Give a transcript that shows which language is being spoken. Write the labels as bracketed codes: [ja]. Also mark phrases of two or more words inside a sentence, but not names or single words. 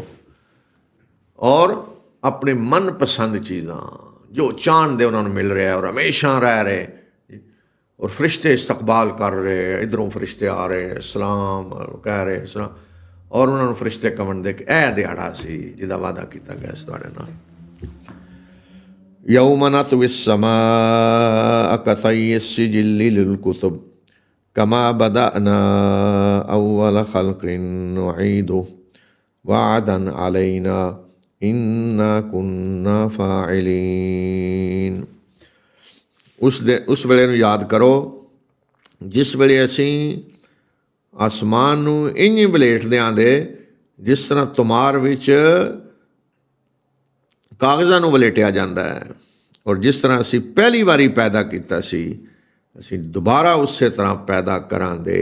[pa] ਔਰ ਆਪਣੇ ਮਨਪਸੰਦ ਚੀਜ਼ਾਂ ਜੋ ਚਾਹੁੰਦੇ ਉਹਨਾਂ ਨੂੰ ਮਿਲ ਰਿਹਾ, ਔਰ ਹਮੇਸ਼ਾ ਰਹਿ ਰਹੇ, ਔਰ ਫਰਿਸ਼ਤੇ ਇਸਤਕਬਾਲ ਕਰ ਰਹੇ, ਇੱਧਰੋਂ ਫਰਿਸ਼ਤੇ ਆ ਰਹੇ ਸਲਾਮ ਕਹਿ ਰਹੇ ਸਲਾਮ, ਔਰ ਉਹਨਾਂ ਨੂੰ ਫਰਿਸ਼ਤੇ ਕਹਣ ਦੇ ਕਿ ਇਹ ਦਿਹਾੜਾ ਸੀ ਜਿਹਦਾ ਵਾਅਦਾ ਕੀਤਾ ਗਿਆ ਸੀ ਤੁਹਾਡੇ ਨਾਲ। [ar] يوم نطوي السماء كطي السجل للكتب كما بدأنا أول خلق نعيده وعدا علينا إنا كنا فاعلين। [pa] ਉਸ ਵੇਲੇ ਨੂੰ ਯਾਦ ਕਰੋ ਜਿਸ ਵੇਲੇ ਅਸੀਂ ਆਸਮਾਨ ਨੂੰ ਇੰਝ ਵਲੇਟਦੇ ਆਂਦੇ ਜਿਸ ਤਰ੍ਹਾਂ ਤੁਮਾਰ ਵਿੱਚ ਕਾਗਜ਼ਾਂ ਨੂੰ ਵਲੇਟਿਆ ਜਾਂਦਾ ਹੈ, ਔਰ ਜਿਸ ਤਰ੍ਹਾਂ ਅਸੀਂ ਪਹਿਲੀ ਵਾਰੀ ਪੈਦਾ ਕੀਤਾ ਸੀ ਅਸੀਂ ਦੁਬਾਰਾ ਉਸੇ ਤਰ੍ਹਾਂ ਪੈਦਾ ਕਰਾਂਗੇ।